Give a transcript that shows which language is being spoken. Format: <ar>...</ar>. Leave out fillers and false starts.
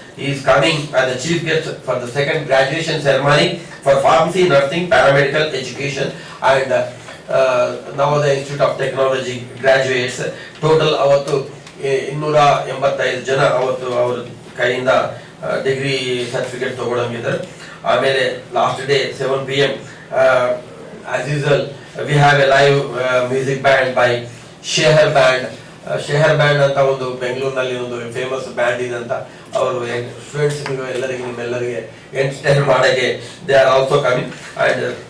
<en>He is coming as the chief guest for the second graduation ceremony for pharmacy, nursing, paramedical education and Navodaya Institute of Technology graduates.</en> <kn>Total ಅವತ್ತು 285 ಜನ ಅವತ್ತು ಅವರ ಕೈಯಿಂದ degree certificate ತಗೊಳ್ಳಂಗಿದ್ದಾರೆ.</kn> <en>ಆಮೇಲೆ last day 7 PM as usual we have a live music band by Shehar band.</en> <kn>ಶೇಹರ್ band ಅಂತ ಒಂದು ಬೆಂಗಳೂರಿನಲ್ಲಿ ಒಂದು ಫೇಮಸ್ ಬ್ಯಾಂಡ್ ಇದೆ ಅಂತ. ಅವರು ಸ್ಟೂಡೆಂಟ್ಸ್ ಎಲ್ಲರಿಗೆ ನಿಮ್ಮೆಲ್ಲರಿಗೆ ಎಂಟರ್ಟೈನ್ ಮಾಡಕ್ಕೆ</kn> <en>they are also coming and</en>